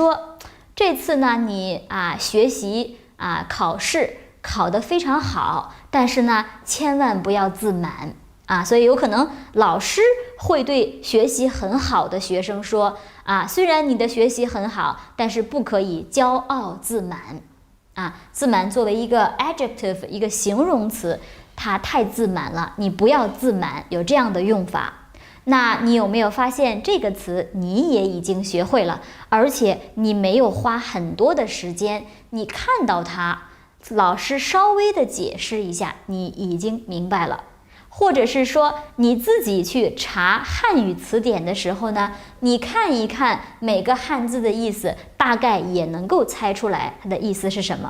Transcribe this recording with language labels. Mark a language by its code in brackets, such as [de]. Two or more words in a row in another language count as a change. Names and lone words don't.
[zh] 说，這次呢你學習考試考得非常好，但是呢千萬不要自滿所以有可能老師會對學習很好的學生說雖然你的學習很好，但是不可以驕傲自滿自滿作為一個 adjective 一個形容詞，它太自滿了，你不要自滿，有這樣的用法。那你有沒有發現這個詞你也已經學會了，而且你沒有花很多的時間，你看到它，老師稍微的解釋一下，你已經明白了。或者是說你自己去查漢語詞典的時候呢，你看一看每個漢字的意思，大概也能夠猜出來它的意思是什麼。